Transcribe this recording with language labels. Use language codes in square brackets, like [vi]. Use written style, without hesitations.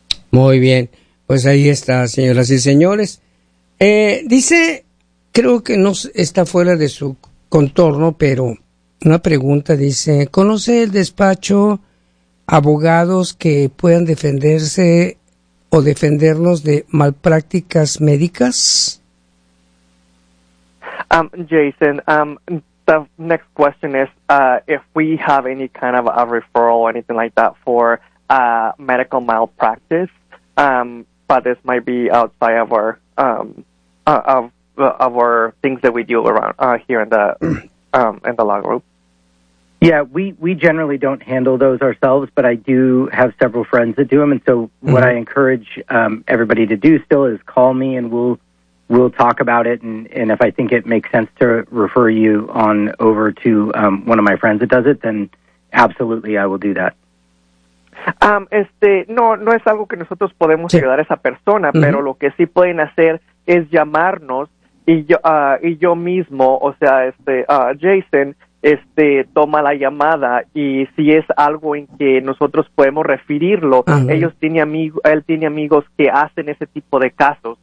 [es] Muy bien, pues ahí está, señoras y señores. Dice, creo que no está fuera de su contorno, pero... Una pregunta dice, ¿conoce el despacho abogados que puedan defenderse o defendernos de malprácticas médicas? [en] Jason, the next question is if we have any kind of a referral or anything like that for medical malpractice, but this might be outside of our of our things that we do around here in the law group. Yeah, we generally don't handle those ourselves, but I do have several friends that do them. And so what I encourage everybody to do still is call me and we'll talk about it. And if I think it makes sense to refer you on over to one of my friends that does it, then absolutely I will do that. [es] Este, no es algo que nosotros podemos ayudar a esa persona, pero lo que sí pueden hacer es llamarnos y yo mismo, o sea, este, Jason... Este, toma la llamada y si es algo en que nosotros podemos referirlo, ellos tienen él tiene amigos que hacen ese tipo de casos.